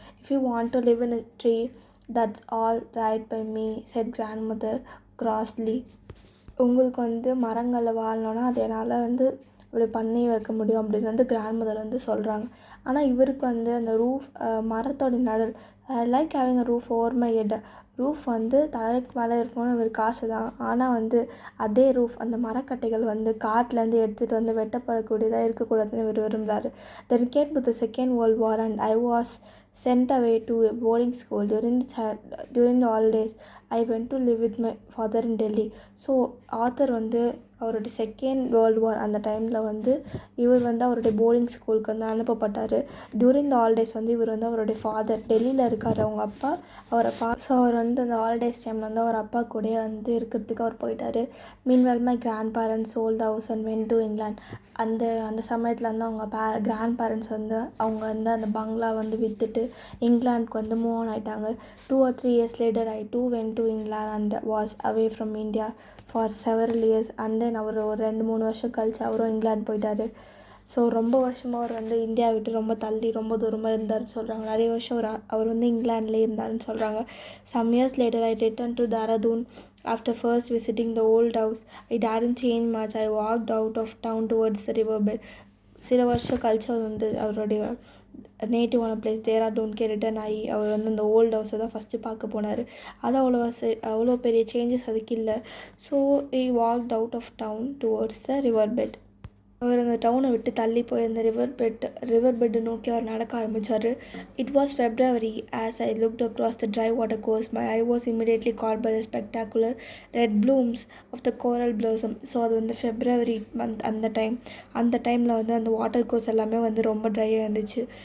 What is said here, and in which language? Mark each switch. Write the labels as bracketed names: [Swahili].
[English] If you want to live in a tree, that's all right by me, said grandmother crossly. [Tamil] உங்களுக்கு வந்து மரங்களில் வாழணுன்னா அது என்னால் வந்து இப்படி பண்ணி வைக்க முடியும் அப்படின்னு வந்து கிராண்ட்மதர் வந்து சொல்கிறாங்க. ஆனால் இவருக்கு வந்து அந்த ரூஃப் மரத்தோட நிழல், [English] Like having a roof over my head. [Tamil] Roof வந்து தலைக்கு மேலே இருக்கணும்னு இவருக்கு ஆசை தான். ஆனால் வந்து அதே ரூஃப் அந்த மரக்கட்டைகள் வந்து காட்டிலேருந்து எடுத்துகிட்டு வந்து வெட்டப்படக்கூடியதாக இருக்கக்கூடாதுன்னு இவர் விரும்புகிறாரு. [English] Then came to the Second World War and I was sent away to a boarding school. During the holidays, I went to live with my father in Delhi. [Tamil] So author வந்து அவருடைய second world war அந்த டைமில் வந்து இவர் வந்து அவருடைய boarding ஸ்கூலுக்கு வந்து அனுப்பப்பட்டார். டியூரிங் த ஹாலிடேஸ் வந்து இவர் வந்து அவருடைய ஃபாதர் டெல்லியில் இருக்கார், அவங்க அப்பா அவரை ஸோ அவர் வந்து அந்த ஹாலிடேஸ் டைமில் வந்து அவர் அப்பா கூட வந்து இருக்கிறதுக்கு அவர் போயிட்டார். [English] Meanwhile my grandparents sold the house and went to England. [Tamil] அந்த சமயத்தில் வந்து அவங்க கிராண்ட் பேரண்ட்ஸ் வந்து அவங்க வந்து அந்த பங்களா வந்து விற்றுட்டு இங்கிலாந்துக்கு வந்து மூவ் ஆன் ஆகிட்டாங்க. [English] 2 or 3 years later I too went to England and was away from India for several years. [Tamil] And then அவர் ஒரு 2-3 வருஷம் கழிச்சு அவரும் இங்கிலாந்து போயிட்டார். ஸோ ரொம்ப வருஷமாக அவர் வந்து இந்தியா விட்டு ரொம்ப தள்ளி ரொம்ப தூரமாக இருந்தார்னு சொல்கிறாங்க. நிறைய வருஷம் அவர் வந்து இங்கிலாந்துலேயே இருந்தாருன்னு சொல்கிறாங்க. [English] Some years later I returned to Dehradun after first visiting the old house. I didn't change much. I walked out of town towards the river bed. [Tamil] சில வருஷம் கழிச்சு அவர் வந்து அவருடைய நேட்டிவான பிளேஸ் தேராடூனுக்கே ரிட்டர்ன் ஆகி அவர் வந்து அந்த ஓல்டு ஹவுஸை தான் ஃபஸ்ட்டு பார்க்க போனார். அது அவ்வளோ பெரிய சேஞ்சஸ் அதுக்கு இல்லை. So [English] he walked out of town towards the river bed. [Tamil] அவர் அந்த டவுனை விட்டு தள்ளி போய் அந்த ரிவர் பெட்டை நோக்கி அவர் நடக்க ஆரம்பித்தார். [English] It was February. As I looked across the dry water course my eye was immediately caught by the spectacular red blooms of the coral blossom. [Tamil] So அது வந்து ஃபெப்ரவரி மந்த். அந்த டைமில் வந்து அந்த வாட்டர் கோர்ஸ் எல்லாமே வந்து ரொம்ப ட்ரையாக இருந்துச்சு.